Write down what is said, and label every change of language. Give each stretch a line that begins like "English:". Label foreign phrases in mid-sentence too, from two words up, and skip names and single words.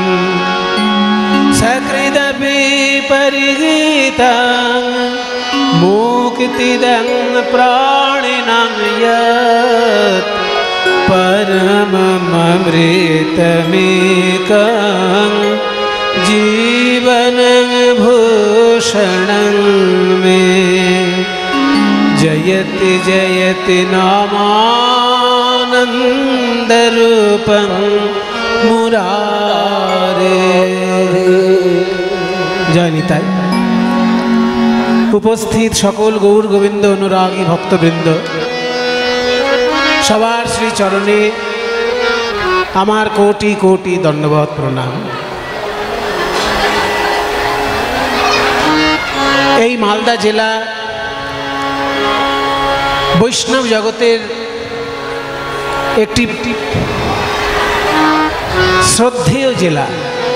Sanskrit: सकृदपि परिगीतं मुक्तिदं प्राणिनां यत् परममृतमेकं जीवन भूषणं मे। जयति जयति नामानन्दरूपं मुरारे। जय निताई।
Bangla: উপস্থিত সকল গৌর গোবিন্দ অনুরাগী ভক্তবৃন্দ, সবার শ্রী চরণে আমার কোটি কোটি দণ্ডবত প্রণাম। এই মালদা জেলা বৈষ্ণব জগতের একটি শ্রদ্ধেয় জেলা।